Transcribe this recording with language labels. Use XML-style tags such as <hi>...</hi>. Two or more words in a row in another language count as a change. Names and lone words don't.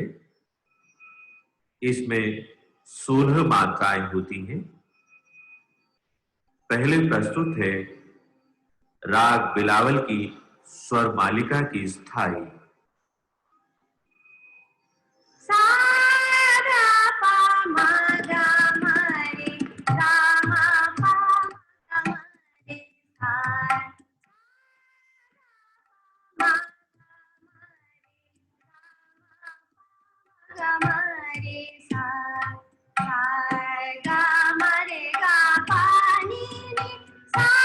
<hi>इसमें 16 मात्राएं होती हैं। पहले प्रस्तुत है राग बिलावल की स्वर मालिका की स्थाई। सा गा पा मा गा मा रे गा मा पा गा मा रे सा मा गा मा रे सा गा मा रे गा पा नी नी सा</hi>